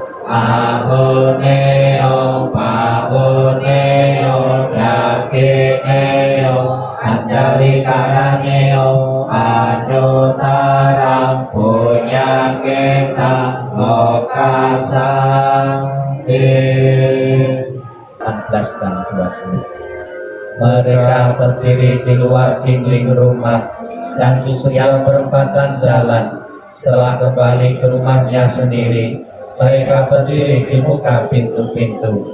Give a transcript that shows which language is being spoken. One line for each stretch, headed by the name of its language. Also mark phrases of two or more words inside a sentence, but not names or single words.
Pali: Ahuneo Pahuneo Yakineo Anjali Karaneo Anuttaram Punyaketang Lokasang 14 dan 20.
Indonesian: Mereka berdiri di luar dinding rumah dan di setiap perempatan jalan. Setelah kembali ke rumahnya sendiri, mereka berdiri di muka pintu-pintu.